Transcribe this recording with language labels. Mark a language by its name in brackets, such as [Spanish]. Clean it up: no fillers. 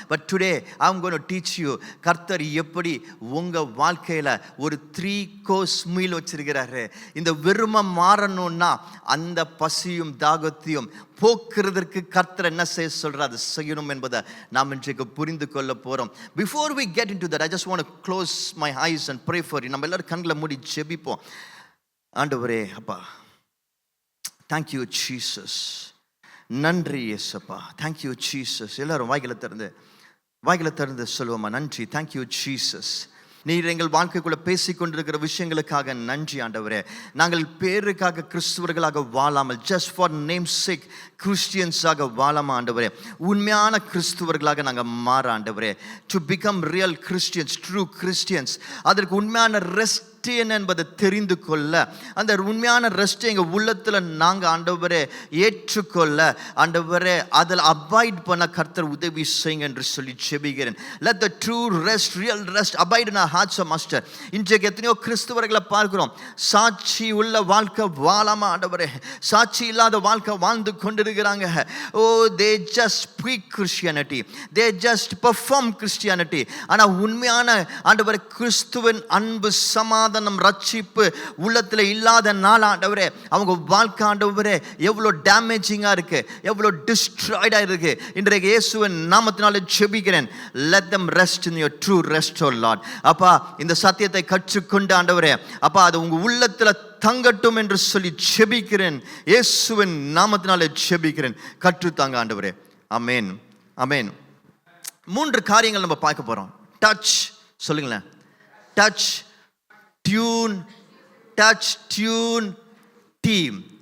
[English] but today I am going to teach you [Tamil] கர்த்தர் எப்படி உங்கள் வாழ்க்கையில் ஒரு [English] 3 course meal [Tamil] வச்சிருக்கிறாரு. இந்த வெறுமை மாறணும்னா அந்த பசியும் தாகத்தையும் போக்குறதற்கு கர்த்தர் என்ன செய்ய சொல்கிறார், அது செய்யணும் என்பதை நாம் இன்றைக்கு புரிந்து கொள்ள போகிறோம். [English] Before we get into that, I just want to close my eyes and pray for you. [Tamil] நம்ம எல்லாரும் கண்களை மூடி ஜெபிப்போம். ஆண்டவரே, அப்பா, [English] thank you Jesus. [Tamil] நன்றி இயேசுப்பா. [English] thank you Jesus. [Tamil] எல்லாரும் வாய்களை திறந்து சொல்லுவோமா? நன்றி. thank you Jesus. நீர் எங்கள் வாழ்க்கைக்குள்ள பேசிக்கொண்டிருக்கிற விஷயங்களுக்காக நன்றி ஆண்டவரே. நாங்கள் பேருக்காக கிறிஸ்துவர்களாக வாழாமல், [English] just for name sake கிறிஸ்டியன்ஸாக [Tamil] வாழாமல் ஆண்டவரே, உண்மையான கிறிஸ்துவர்களாக நாங்கள் மாற ஆண்டவரே. [English] to become real Christians, true Christians, [Tamil] அதற்கு உண்மையான ரெஸ்ட் என்ன என்பதை தெரிந்து கொள்ள, அந்த உண்மையான ரெஸ்ட் எங்கள் உள்ளத்தில் நாங்கள் ஆண்டவரே ஏற்றுக்கொள்ள ஆண்டவரே, அதில் அபாய்ட் பண்ண கர்த்தர் உதவி செய்யுங்க என்று சொல்லி ஜெபிக்கிறேன். [English] let the true rest, real rest abide in our hearts, master. [Tamil] இன்றைக்கு எத்தனையோ கிறிஸ்துவர்களை பார்க்கிறோம், சாட்சி உள்ள வாழ்க்கை வாழாம ஆண்டவரே, சாட்சி இல்லாத வாழ்க்கை வாழ்ந்து கொண்டிருக்கிறாங்க. [English] they just speak Christianity, they just perform Christianity. [Tamil] ஆனால் உண்மையான ஆண்டவரே கிறிஸ்துவின் அன்பு, சமாதானம், ரட்சிப்பு உள்ளத்தில் இல்லாத நாள் ஆண்டவரே, அவங்க வாழ்க்கை ஆண்டவரே எவ்வளோ டேமேஜிங்காக இருக்கு, எவ்வளோ டிஸ்ட்ராய்டாக இருக்கு. இன்றைக்கு இயேசுவின் நாமத்தினால ஜெபிக்கிறேன், [English] let them rest in your true rest, oh Lord. [Tamil] அப்பா, இந்த சத்தியத்தை கற்றுக்கொண்டு ஆண்டவரே, அப்பா, அது உங்க உள்ளத்தில் தங்கட்டும் என்று சொல்லி ஜெபிக்கிறேன். இயேசுவின் நாமத்தினால ஜெபிக்கிறேன், கற்றுத்தாங்க ஆண்டவரே. ஆமென், ஆமென். 3 காரியங்கள் நம்ம பார்க்க போறோம். டச், சொல்லுங்களேன். Touch, tune, touch, tune, team.